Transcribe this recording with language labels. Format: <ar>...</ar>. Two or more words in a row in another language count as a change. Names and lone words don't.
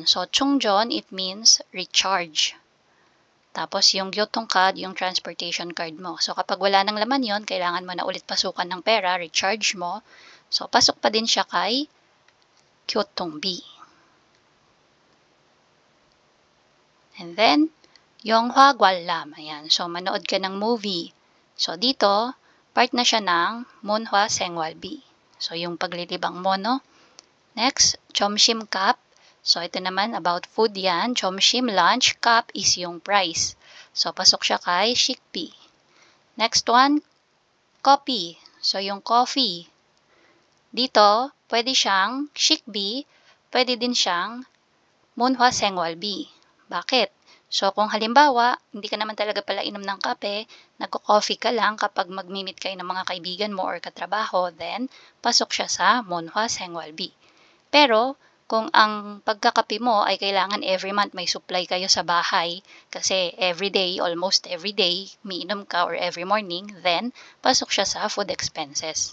<ko>So, 충전,</ko> <en>it means recharge.</en> <tl>Tapos, yung 교통카드, yung</tl> <en>transportation card</en> <tl>mo. So, kapag wala nang laman yon, kailangan mo na ulit pasukan ng pera, recharge mo. So, pasok pa din siya kay 교통비.</tl> <en>And then,</en> <ko>영화 관람.</ko> <tl>Ayan. So, manood ka ng movie. So, dito, part na siya ng</tl> <ko>문화 생활비.</ko> <tl>So, yung paglilibang mo, no?</tl> <en>Next, 점심값.</en> <tl>So, ito naman,</tl> <en>about food</en> <tl>yan. 점심,</tl> <en>lunch, cup is</en> <tl>yung price. So, pasok siya kay 식비.</tl> <en>Next one, coffee. So,</en> <tl>yung coffee. Dito, pwede siyang 식비, pwede din siyang</tl> <ko>문화 생활비.</ko> <tl>Bakit? So, kung halimbawa, hindi ka naman talaga pala inom ng kape, nagko-coffee ka lang kapag magmi-meet kayo ng mga kaibigan mo or katrabaho, then pasok siya sa</tl> <ko>문화 생활비.</ko> <tl>Pero, kung ang pagkakape mo ay kailangan</tl> <en>every month</en> <tl>may supply kayo sa bahay, kasi everyday,</tl> <en>almost everyday,</en> <tl>miinom ka or</tl> <en>every morning,</en> <tl>then pasok siya sa</tl> <en>food expenses.</en>